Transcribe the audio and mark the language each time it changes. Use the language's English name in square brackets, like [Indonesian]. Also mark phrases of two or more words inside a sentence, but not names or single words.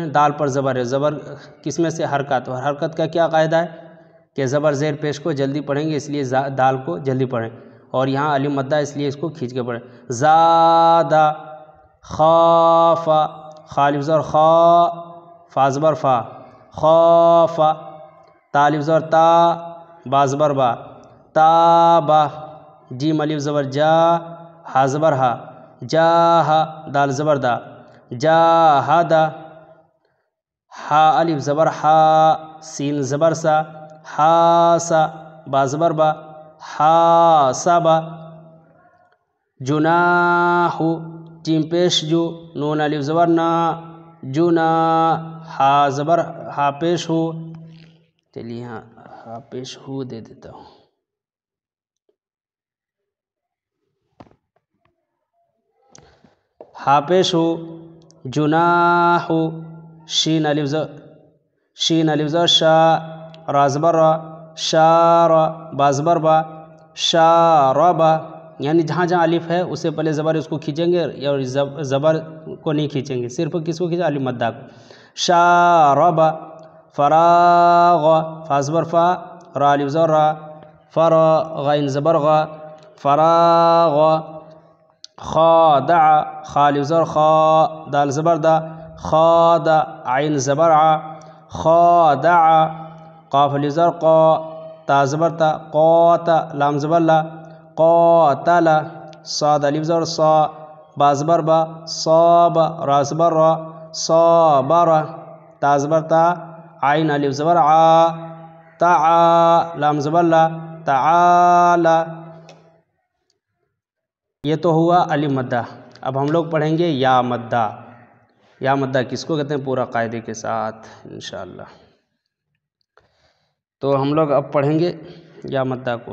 [Urdu] دال پر زبر ہے، زبر کس میں سے؟ حرکت، اور حرکت کا کیا قاعدہ ہے کہ زبر زیر پیش کو جلدی پڑھیں گے، اس لیے دال کو جلدی پڑھیں، اور یہاں الف مدہ اس لیے اس کو کھینچ کے پڑھیں۔ زادہ، خافا، خا الف زبر خا، فا زبر فا، خافا، تا الف زبر تا، با زبر با، تابا، جیم الف زبر جا، ہا زبر ہا، جاہا، دال زبر دا، جاہدا، ہا الف زبر ہا، سین زبر سا، حاسا، با زبر با، حاسبا. جناح، جیم پیش جو، نون الف زبر نا، جنا، ہا زبر ہا پیش ہو. چلیے ہاں ہا پیش ہو دے دیتا ہوں. ہا پیش ہو. جناح، شین الف زبر شا، را زبر را، شارا، با زبر با، شاربا. یعنی جہاں جہاں الف ہے اس سے پہلے زبر اس کو کھینچیں گے اور زبر کو نہیں کھینچیں گے، صرف کس کو کھینچیں؟ الف مدہ کو. شاربا. فراغ، فا زبر فا، را الف زبر را، فرا، غین زبر غا، فراغ. خادع، خا الف زبر خا، دال زبر دا، خادع، عین زبر ع، خادع. قاف الف زبر قا، تا زبر تا، قاتا، لام زبر لا، قاتل. صاد الف زبر صا، با زبر با، صاب، را زبر را، صابر. تا زبر تا، عین الف زبر عا، تعا، لام زبر لا، تعالی. یہ تو ہوا الف مدہ. اب ہم لوگ پڑھیں گے یا مدہ. یا مدہ کس کو کہتے ہیں پورا قاعدے کے ساتھ انشاءاللہ. تو ہم لوگ اب پڑھیں گے یا مدہ کو.